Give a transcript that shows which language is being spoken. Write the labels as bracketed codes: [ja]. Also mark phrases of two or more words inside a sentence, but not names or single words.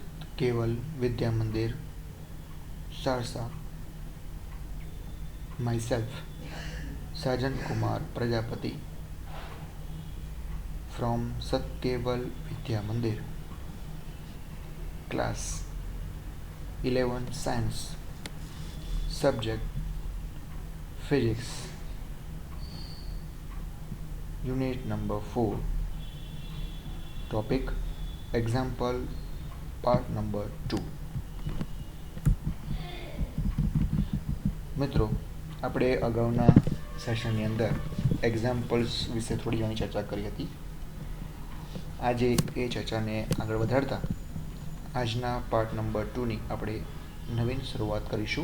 [en] केवल विद्या मंदिर सारसा। myself साजन कुमार प्रजापति from सत्केवल विद्या मंदिर, class 11 science, subject physics, unit number 4, topic example part number 2. [gu] મિત્રો, આપણે અગાઉના સેશનની અંદર એક્ઝામ્પલ્સ વિશે થોડી ઘણી ચર્ચા કરી હતી. આજે એ ચર્ચાને આગળ વધારતા આજના [en] part number [gu] 2ની આપણે નવીન શરૂઆત કરીશું.